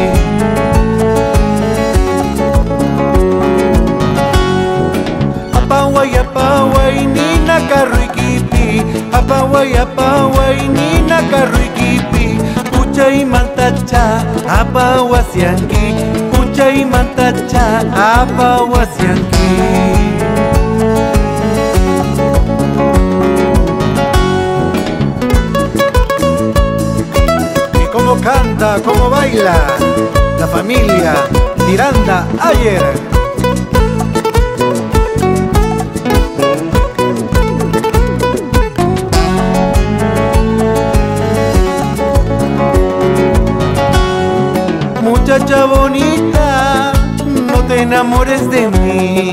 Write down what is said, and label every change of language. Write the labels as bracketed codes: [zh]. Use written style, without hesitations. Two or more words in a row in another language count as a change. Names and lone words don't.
[qu] Apaway, apaway, nina karruikipi. Apaway, apaway, nina karruikipi. Puchay mantacha, apawasianki. Puchay mantacha, apawasianki. [es] Y cómo canta, cómo baila la familia Miranda Ayer. Muchacha bonita, no te enamores de mí.